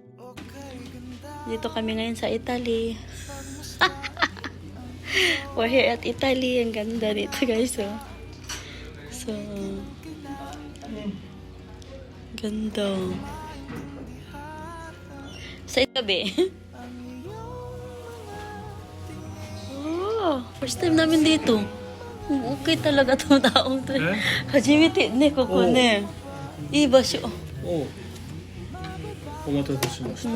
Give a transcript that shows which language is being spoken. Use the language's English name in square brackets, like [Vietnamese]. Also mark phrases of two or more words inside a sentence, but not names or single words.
[Filipino] Dito kami ngayon sa Italy. [English] We're here at Italy. [Filipino] Ang ganda dito, guys. Oh. So, ganda. Sa itabi. Oh, [English] first time [Filipino] namin dito. Okay talaga itong taong to. [Japanese] 初めてね、ここね. いい場所. おお待たせしました。